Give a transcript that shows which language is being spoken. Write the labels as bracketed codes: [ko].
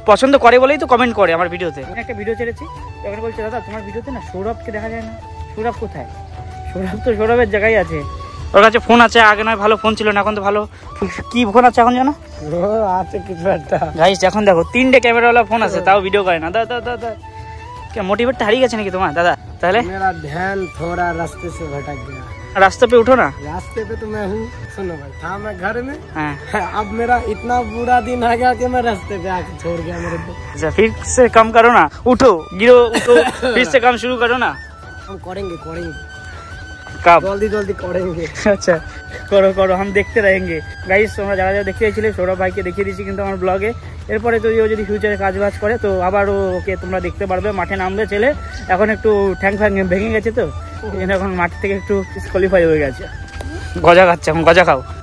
[bn] পছন্দ করে বলেই তো কমেন্ট করে আমার ভিডিওতে। একটা ভিডিও ছেড়েছি, এখানে বলছে দাদা তোমার ভিডিওতে না সৌরভকে দেখা যায় না। সৌরভ কোথায়? সৌরভ তো সৌরভের জায়গায় আছে, ওর কাছে ফোন আছে। আগে নয় ভালো ফোন ছিল না, এখন তো ভালো। কি ফোন আছে এখন জানো? আছে কিছু একটা গাইস, এখন দেখো 3টে ক্যামেরাওয়ালা ফোন আছে, তাও ভিডিও করে না। দাদা क्या मोटिवेटটা हारिए গেছে নাকি তোমার দাদা? তাহলে [hi] मेरा ध्यान थोड़ा रास्ते से भटक गया। रास्ते पे उठो ना। रास्ते पे तो मैं हूँ, सुनो भाई, था मैं घर में। हाँ। अब मेरा इतना बुरा दिन आ गया कि मैं रास्ते पे आके छोड़ गया मेरे को। अच्छा, फिर से काम करो ना, उठो गिरो उठो, फिर से काम शुरू करो ना। हम करेंगे कब? जल्दी करेंगे। अच्छा करो हम देखते रहेंगे। [bn] गाइस, তোমরা যারা যারা দেখতে চাইছিলে সৌরভ ভাইকে দেখিয়ে দিয়েছি কিন্তু আমার ব্লগে। এরপরে তো ও যদি ফিউচারে কাজ বাজ করে তো আবার ওকে তোমরা দেখতে পারবে। মাঠে নামবে ছেলে, এখন একটু ঠ্যাং ভেঙে গেছে, তো এখন মাঠ থেকে একটু ডিসকোয়ালিফাই হয়ে গেছে। গজা খাচ্ছে, এখন গজা খাও।